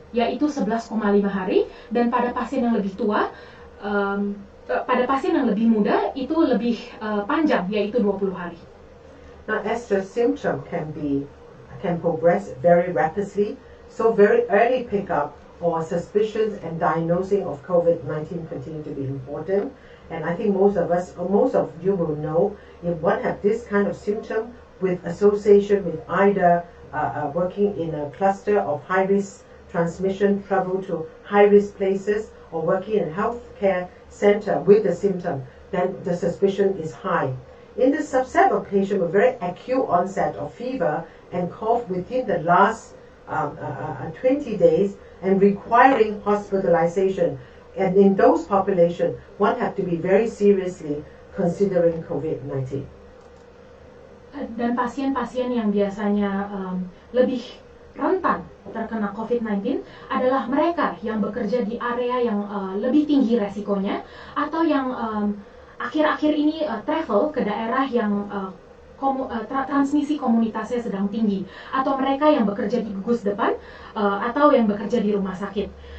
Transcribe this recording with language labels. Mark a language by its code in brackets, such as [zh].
[id] yaitu 11,5 hari, dan pada pasien yang lebih tua, pada pasien yang lebih muda itu lebih panjang, yaitu 20 hari. [en] Now, as the symptom can progress very rapidly, so very early pickup or suspicions and diagnosing of COVID-19 continue to be important. And I think most of you will know if one have this kind of symptom with association with either working in a cluster of high-risk transmission, travel to high-risk places, or working in a healthcare center with the symptom, then the suspicion is high. In the subset of patients with very acute onset of fever and cough within the last 20 days and requiring hospitalization, and in those populations, one have to be very seriously considering COVID-19. [id] Dan pasien-pasien yang biasanya lebih rentan terkena COVID-19 adalah mereka yang bekerja di area yang lebih tinggi resikonya, atau yang akhir-akhir ini travel ke daerah yang transmisi komunitasnya sedang tinggi, atau mereka yang bekerja di gugus depan atau yang bekerja di rumah sakit.